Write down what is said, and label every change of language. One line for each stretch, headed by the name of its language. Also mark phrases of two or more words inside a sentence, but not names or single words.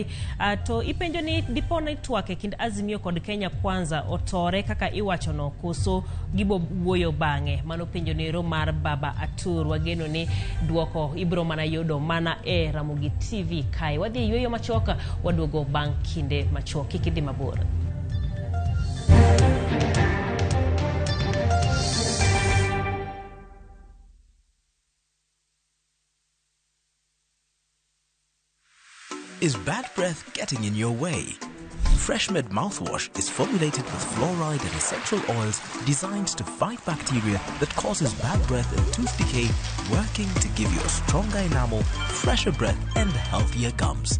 Luo (Kenya and Tanzania): To ipenjo ni dipone twake kind Azimio kod Kenya Kwanza otore kaka iwacho no koso gibo wuoyo bang'e. Mano penjo nero mar Baba Atur. Wageno ni duoko ibro mana yudo mana Ramogi TV kai. Wadhi yueyo machoka waduogo bang' kinde machoka kikidi mabor.
English: Is bad breath getting in your way? FreshMed mouthwash is formulated with fluoride and essential oils designed to fight bacteria that causes bad breath and tooth decay, working to give you a stronger enamel, fresher breath and healthier gums.